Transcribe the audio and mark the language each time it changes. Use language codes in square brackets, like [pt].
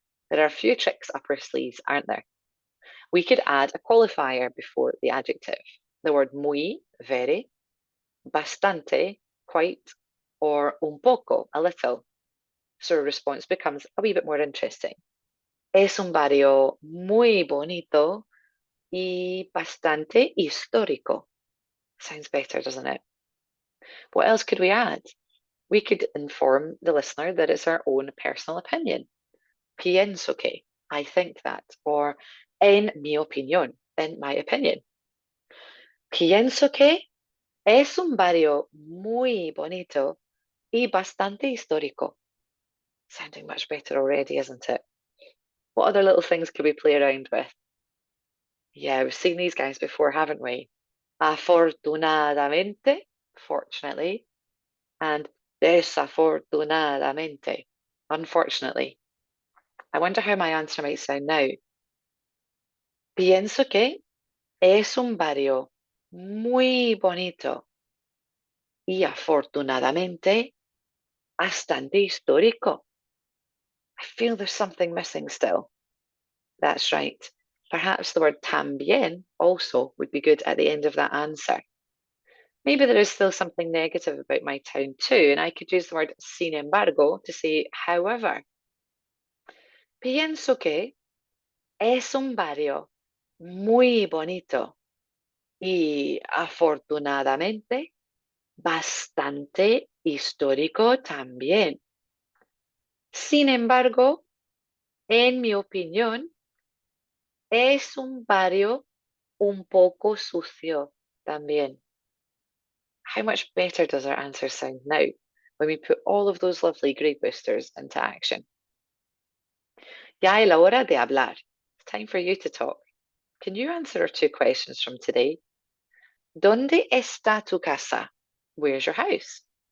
[en] There are a few tricks up our sleeves, aren't there? We could add a qualifier before the adjective. The word muy, very, bastante, quite, or un poco, a little. So our response becomes a wee bit more interesting. [es] Es un barrio muy bonito y bastante histórico. [en] Sounds better, doesn't it? What else could we add? We could inform the listener that it's our own personal opinion. [es] Pienso que, [en] I think that, or [es] en mi opinión, [en] in my opinion. [es] Pienso que es un barrio muy bonito y bastante histórico. [en] Sounding much better already, isn't it? What other little things could we play around with? Yeah, we've seen these guys before, haven't we? Afortunadamente, fortunately, and desafortunadamente, unfortunately. I wonder how my answer might sound now. [es] Pienso que es un barrio muy bonito y afortunadamente bastante histórico. [en] I feel there's something missing still. That's right. Perhaps the word también also would be good at the end of that answer. Maybe there is still something negative about my town too, and I could use the word sin embargo to say however. [es] Pienso que es un barrio muy bonito y afortunadamente bastante histórico también. Sin embargo, en mi opinión, es un barrio un poco sucio también. [en] How much better does our answer sound now when we put all of those lovely grade boosters into action? [es] Ya es la hora de hablar. [en] It's time for you to talk. Can you answer our two questions from today? [es] ¿Dónde está tu casa? [en] Where's your house?